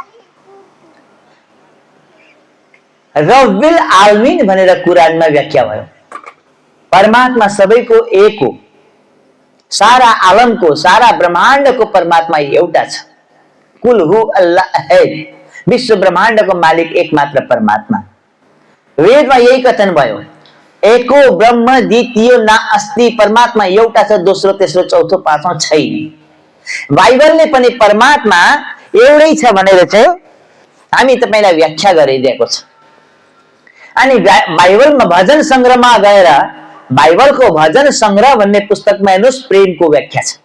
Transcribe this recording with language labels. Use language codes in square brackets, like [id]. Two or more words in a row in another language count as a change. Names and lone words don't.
[ar] رب العالمين [ne] भनेर कुरानमा व्याख्या भयो। परमात्मा सबैको एक हो। सारा आलमको, सारा ब्रह्माण्डको परमात्मा एउटा छ। [ar] قل هو الله [ne] है, विश्व ब्रह्माण्डको मालिक एकमात्र परमात्मा। वेदमा यही कथन भयो, [sa] एको ब्रह्म द्वितीय ना अस्ति, [ne] परमात्मा एउटा छ, दोस्रो तेस्रो चौथो पाँचौं छैन। बाइबलले पनि परमात्मा एउटै छ भनेर चाहिँ हामी तपाईलाई व्याख्या गरिदिएको छ। अनि बाइबलमा भजन संग्रहमा गएर बाइबलको भजन संग्रह भन्ने पुस्तकमा हेर्नुस्, प्रेमको व्याख्या छ।